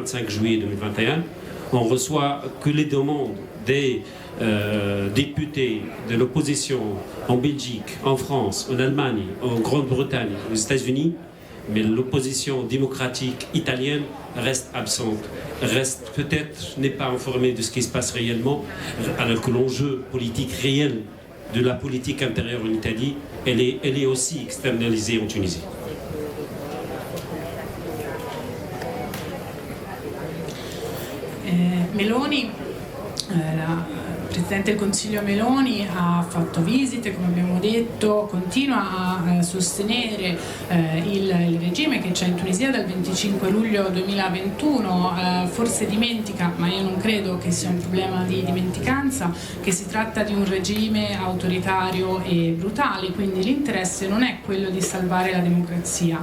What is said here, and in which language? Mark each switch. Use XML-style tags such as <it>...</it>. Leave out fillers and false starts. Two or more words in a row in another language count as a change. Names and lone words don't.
<fr>25 juillet 2021, on reçoit que les demandes des députés de l'opposition en Belgique, en France, en Allemagne, en Grande-Bretagne, aux États-Unis, mais l'opposition démocratique italienne reste absente, n'est pas informée de ce qui se passe réellement, alors que l'enjeu politique réel de la politique intérieure en Italie, elle est aussi externalisée en Tunisie.</fr> <it>Meloni, la Presidente del Consiglio Meloni ha fatto visite, come abbiamo detto, continua a sostenere il regime che c'è in Tunisia dal 25 luglio 2021, forse dimentica, ma io non credo che sia un problema di dimenticanza, che si tratta di un regime autoritario e brutale, quindi l'interesse non è quello di salvare la democrazia.</it>